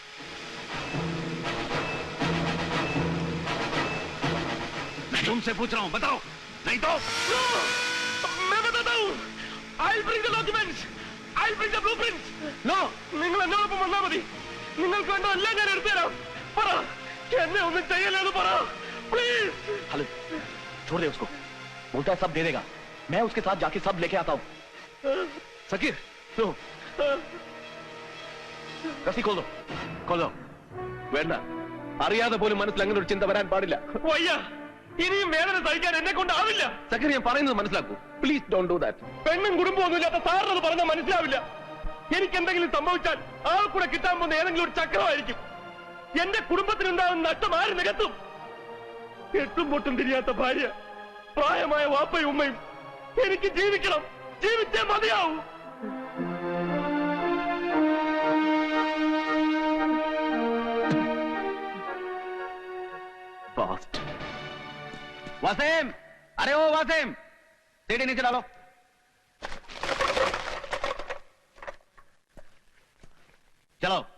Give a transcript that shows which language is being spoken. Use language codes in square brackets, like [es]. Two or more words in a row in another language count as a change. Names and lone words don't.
[hi] मैं तुमसे पूछ रहा हूं, बताओ, नहीं तो मैं बताता हूँ। [en] I'll bring the documents. I'll bring the blueprints. No, [ml] നിങ്ങൾ എന്നോടൊപ്പം വന്നാൽ മതി. നിങ്ങൾക്ക് വേണ്ട എല്ലാം ഞാൻ എടുത്തുതരാം. പറ, എന്നെ ഒന്നും ചെയ്യല്ലെന്ന് പറ, പ്ലീസ്. [hi] खालिद, छोड़ दे उसको, बोलता है सब दे देगा. मैं उसके साथ जाके सब लेके आता हूं. सकीर, लो, रस्सी खोल दो. [ml] വേണ്ട. അറിയാതെ പോലും മനസ്സിൽ അങ്ങനെ ഒരു ചിന്ത വരാൻ പാടില്ല. വയ്യ, ഇനിയും വേദന സഹിക്കാൻ എന്നെ കൊണ്ടാവില്ല. സക്കീർ, ഞാൻ പറയുന്നത് മനസ്സിലാക്കൂ. [en] please don't do that. [ml] പെണ്ണും കുടുംബമൊന്നും ഇല്ലാത്ത സാറിനത് പറഞ്ഞാൽ മനസ്സിലാവില്ല. എനിക്ക് എന്തെങ്കിലും സംഭവിച്ചാൽ ആൾ കൂടെ കിട്ടാൻ പോകുന്ന ഏതെങ്കിലും ഒരു ചക്രമായിരിക്കും. എന്റെ കുടുംബത്തിനുണ്ടാകുന്ന നഷ്ടം ആര് നികത്തും? എട്ടും പൊട്ടും തിരിയാത്ത ഭാര്യ, പ്രായമായ വാപ്പയും ഉമ്മയും. എനിക്ക് ജീവിക്കണം, ജീവിച്ചേ മതിയാവൂ. [hi] वसीम, अरे ओ वसीम, सीढ़ी नीचे डालो. चलो.